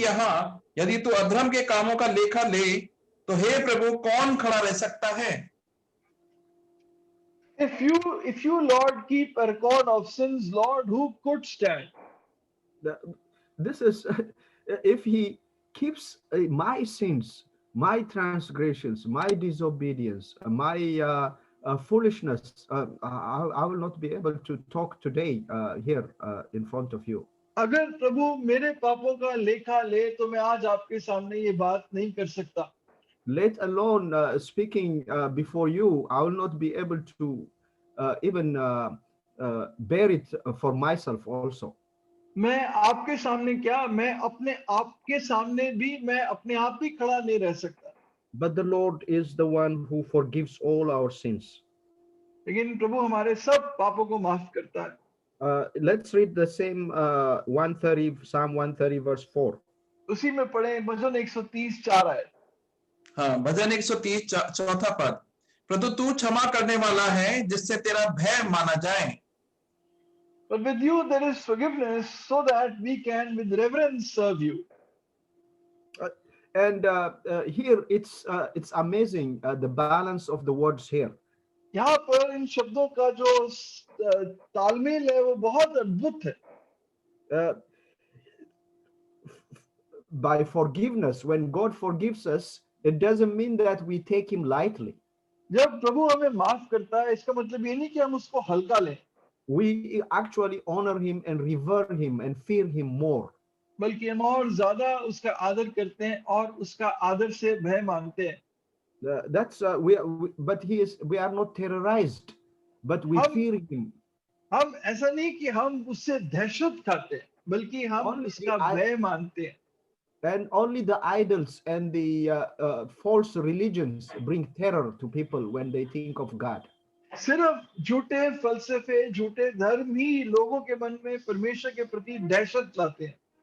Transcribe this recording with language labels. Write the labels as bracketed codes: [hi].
[hi] यहाँ यदि तू अधर्म के कामों का लेखा ले तो हे प्रभु कौन खड़ा रह सकता है। [en] If you Lord keep a record of sins, Lord, who could stand? This is if he keeps my sins, my transgressions, my disobedience, my foolishness, I will not be able to talk today here in front of you. [hi] अगर प्रभु मेरे पापों का लेखा ले तो मैं आज आपके सामने ये बात नहीं कर सकता। [en] Let alone speaking before you, I will not be able to even bear it for myself also. [hi] मैं आपके सामने क्या, मैं अपने आप के सामने भी मैं अपने आप ही खड़ा नहीं रह सकता। [en] But the Lord is the one who forgives all our sins. [hi] लेकिन प्रभु हमारे सब पापों को माफ करता है। [en] Let's read the same 130 Psalm 130 verse 4. [hi] उसी में पढ़े भजन 130:4 है। हाँ, भजन 130 चौथा पद। परंतु तू क्षमा करने वाला है जिससे तेरा भय माना जाए। [en] But with you there is forgiveness, so that we can with reverence serve you. And here it's amazing the balance of the words here. [hi] यहाँ पर इन शब्दों का जो तालमेल है वो बहुत अद्भुत है। [en] By forgiveness, when God forgives us, it doesn't mean that we take him lightly. [hi] जब प्रभु हमें माफ करता है, इसका मतलब ये नहीं कि हम उसको हल्का लें। [en] We actually honor him and revere him and fear him more. [hi] बल्कि हम और ज्यादा उसका आदर करते हैं और उसका आदर से भय मानते हैं। [en] But we are not terrorized, but we fear him. [hi] हम ऐसा नहीं कि हम उससे दहशत खाते हैं, बल्कि हम उसका भय मानते हैं। [en] And only the idols and the false religions bring terror to people when they think of God. [hi] सिर्फ झूठे फलसफे, झूठे धर्म ही लोगों के मन में परमेश्वर के प्रति दहशत लाते हैं।